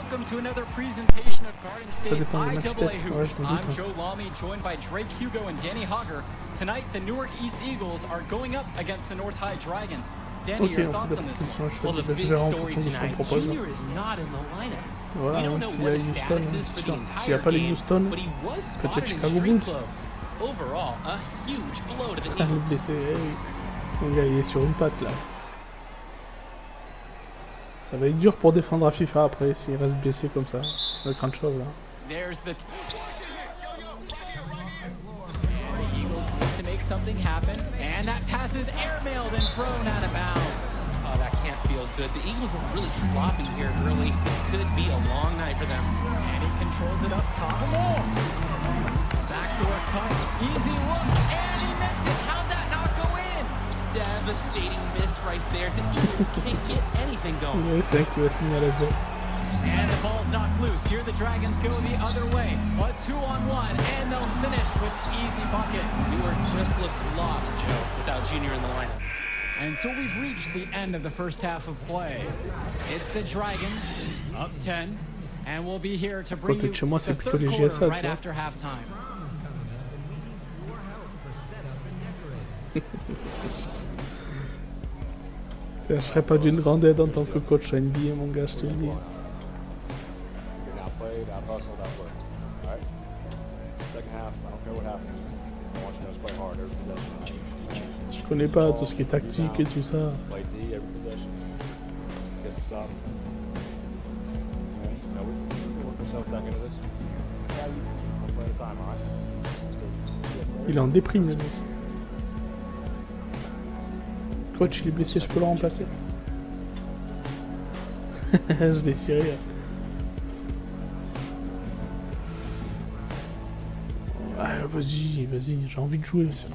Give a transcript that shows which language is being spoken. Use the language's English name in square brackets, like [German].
[English] To another presentation of Garden State IAA Hoops. I'm Joe Lamy, joined by Drake Hugo and Danny Hogger. Tonight, the Newark East Eagles are going up against the North High Dragons. Danny, your thoughts on this one? Well, the big story tonight, Junior is not in the lineup. [French] Voilà, s'il y a Houston, s'il n'y a pas les Houston, peut-être Chicago Bulls. [English] Overall, a huge blow to the Eagles. [French] Blessé, mon gars, il est sur une patte là. Ça va être dur pour défendre à FIFA après s'il reste blessé comme ça, le Crunchov là. [English] There's the Eagles need to make something happen, and that pass is airmailed and thrown out of bounds. Oh, that can't feel good. The Eagles are really sloppy here early. This could be a long night for them. And he controls it up top. Backdoor cut, easy look, and he missed it. How'd that not go in? Devastating miss right there. The Eagles can't get anything going. [French] Ouais, c'est vrai qu'il va signer à Lasvel. [English] And the ball's knocked loose. Here the Dragons go the other way. A 2-on-1, and they'll finish with easy bucket. Newark just looks lost, Joe, without Junior in the lineup. And so we've reached the end of the first half of play. It's the Dragons up 10, and we'll be here to bring you the third quarter right after halftime. [French] Je serais pas d'une grande aide en tant que coach à NBA, mon gars, je te le dis. [English] Out played, out hustled, out worked. All right? Second half, I don't care what happens. I want you guys to play hard every possession. [French] Je connais pas tout ce qui est tactique et tout ça. [English] Play D every possession. Get some stops. Now we work ourselves back into this. One play at a time, all right? Let's go. [French] Il est en déprime, le mec. Coach, il est blessé, je peux le remplacer. Je l'ai ciré. Ah, vas-y, j'ai envie de jouer.